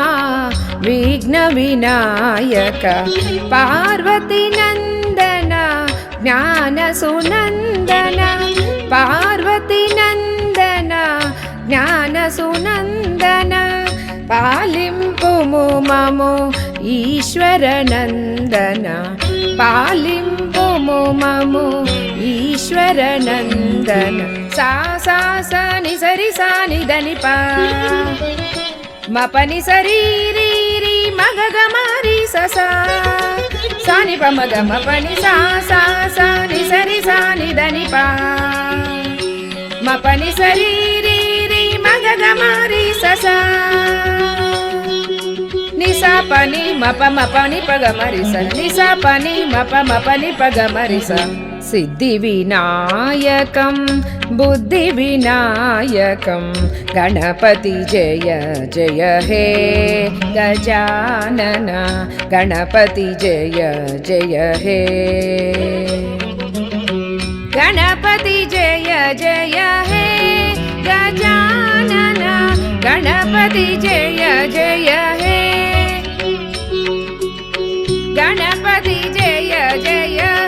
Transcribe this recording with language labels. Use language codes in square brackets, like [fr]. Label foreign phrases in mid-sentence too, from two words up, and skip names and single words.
[sa] विघ्न विनायक पार्वती नंदन ज्ञान सुनंदन पार्वती नंदन ज्ञान सुनंदन [te] పాలింపుము మమో [sa] ईश्वर नंदन [te] పాలింపుము మమో [sa] ईश्वर नंदन। सा सा सा नि सरि सा नि దని పా మ పని సరి రి రి మగ గ మరి స సా సా ని ప మ గ మ పని సా సా సా ని సరి సా ని దని పా మ పని సరి రి రి మగ గ మరి స సా ని సా పని మ ప ని ప గ మరి స ని సా పని మ ప ని ప గ మరి స। सिद्धिविनायकं बुद्धिविनायकं गणपति जय जय हे गजानन गणपति जय जय हे गणपति जय जय हे गजानन गणपति जय जय हे गणपति जय जय